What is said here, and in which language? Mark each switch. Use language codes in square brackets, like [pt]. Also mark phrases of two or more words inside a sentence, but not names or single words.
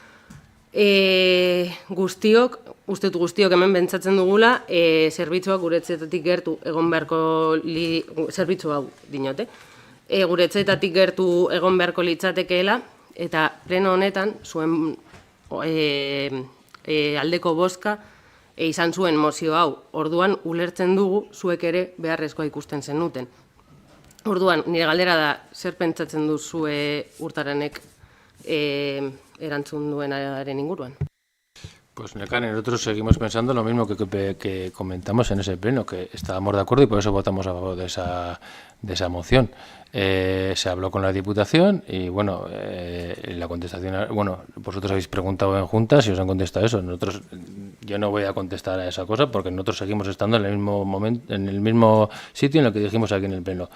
[eu] Guztiok hemen bentsatzen dugula, zerbitzuak gure etxeetatik gertu egon beharko, zerbitzu hau dinote, gure etxeetatik gertu egon beharko litzatekeela, eta pleno honetan, zuen aldeko bozka, izan zuen mozio hau, orduan ulertzen dugu zuek ere beharrezkoa ikusten zenuten. Orduan, nire galdera da, zer pentsatzen duzue Urtaranek erantzun duenaren inguruan? [es] Pues Nekane, nosotros seguimos pensando lo mismo que comentamos en ese pleno, que estábamos de acuerdo y por eso votamos a favor de esa moción. Se habló con la Diputación y, la contestación... vosotros habéis preguntado en juntas y os han contestado eso. Yo no voy a contestar a esa cosa porque nosotros seguimos estando en el mismo momento, en el mismo sitio en el que dijimos aquí en el pleno.